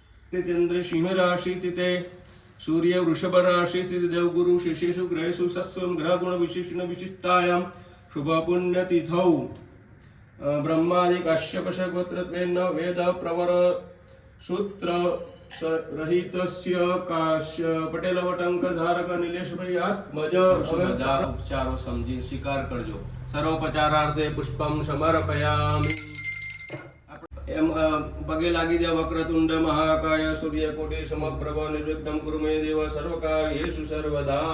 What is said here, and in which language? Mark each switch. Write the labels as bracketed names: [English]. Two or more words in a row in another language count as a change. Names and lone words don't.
[Sanskrit] चंद्र सिंह राशि स्थिते सूर्य वृषभ राशि स्थित देवगुरु शिष्येषु ग्रहेषु सस्वं ग्रह गुण विशेषण विशिष्टायां शुभ पुण्य तिथौ ब्रह्मादि कश्यप गोत्रत्वेन वेद प्रवर सूत्र रहितस्य काश्य पटेल वटंक धारक निलेश भाई आत्मज [Gujarati] બધા ઉપચારો સમજી સ્વીકાર કરજો. [Sanskrit] સર્વોપચારાર્થે પુષ્પમ સમર્પયામિ. [Gujarati] એમ પગે લાગી જાય. [Sanskrit] વક્રતુંડ મહાકાય સૂર્યકોટિ સમપ્રભ નિર્વિઘ્નમ કુરુ મે દેવ સર્વકાર્યેષુ સર્વદા.